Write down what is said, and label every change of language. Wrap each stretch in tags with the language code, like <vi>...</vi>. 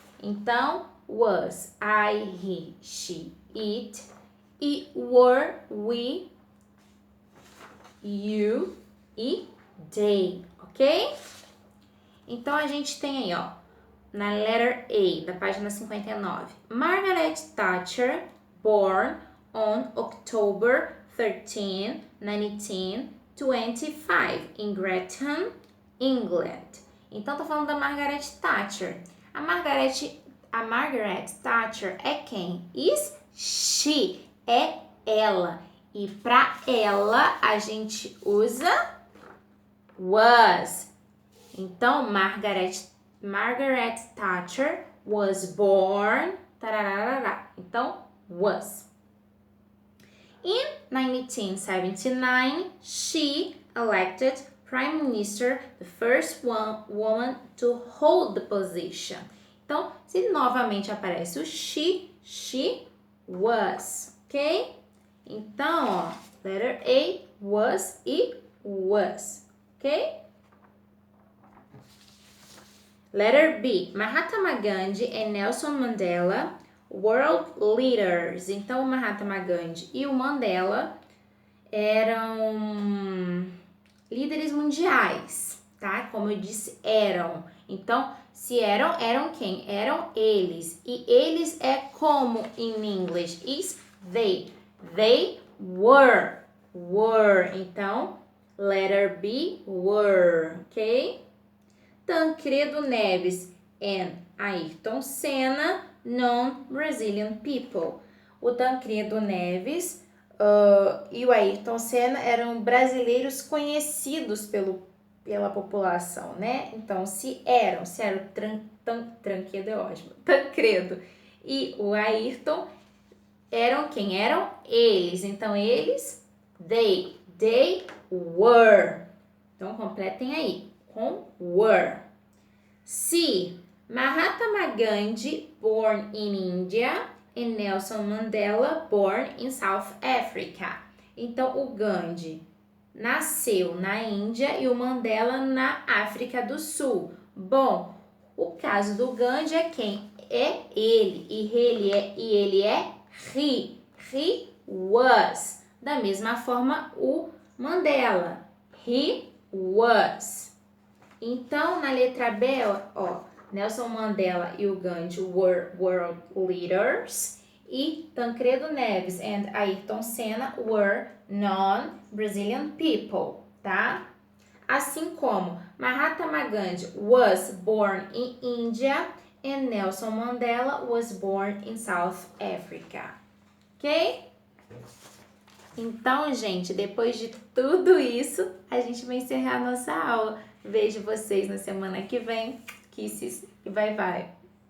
<en>Então, was, I, he, she, it. E were, we, you e they, ok?</en> <pt>Então, a gente tem aí, ó, na letter A, da página 59.</pt> <en>Margaret Thatcher, born on October 13, 1925, in Grantham, England.</en> <pt>Então, tô falando da Margaret Thatcher. A Margaret Thatcher é quem?</pt> <en>Is she.</en> <pt>É ela. E pra ela, a gente usa was.</pt> <en>Então, Margaret Thatcher was born. Tararara. Então, was. In 1979, she elected Prime Minister, the first woman to hold the position.</en> <pt>Então, se novamente aparece o</pt> <en>she was,</en> <pt>ok? Então, ó, letter A, was e was, ok?</pt> <en>Letter B, Mahatma Gandhi e Nelson Mandela, world leaders.</en> <pt>Então, o Mahatma Gandhi e o Mandela eram líderes mundiais, tá? Como eu disse, eram. Então, se eram quem? Eram eles. E eles é como em inglês?</pt> <en>Is they. They were. Então, letter B, were, ok? Tancredo Neves and Ayrton Senna, non-Brazilian people.</en> <pt>O Tancredo Neves e o Ayrton Senna eram brasileiros conhecidos pela população, né? Então, se era o Tancredo é ótimo, Tancredo e o Ayrton eram quem? Eram eles. Então, eles, they were. Então, completem aí com were. C.</pt> <en>Mahatma Gandhi, born in India, e Nelson Mandela, born in South Africa.</en> <pt>Então, o Gandhi nasceu na Índia e o Mandela na África do Sul. Bom, o caso do Gandhi é quem? É ele. E ele é he.</pt> <en>He was.</en> <pt>Da mesma forma, o Mandela.</pt> <en>He was.</en> <pt>Então, na letra B, ó, Nelson Mandela e o Gandhi</pt> <en>were world leaders. E Tancredo Neves and Ayrton Senna were non-Brazilian people, tá? Assim como Mahatma Gandhi was born in India and Nelson Mandela was born in South Africa. Ok?</en> <pt>Então, gente, depois de tudo isso, a gente vai encerrar a nossa aula. Vejo vocês na semana que vem. Kisses e bye bye.</pt>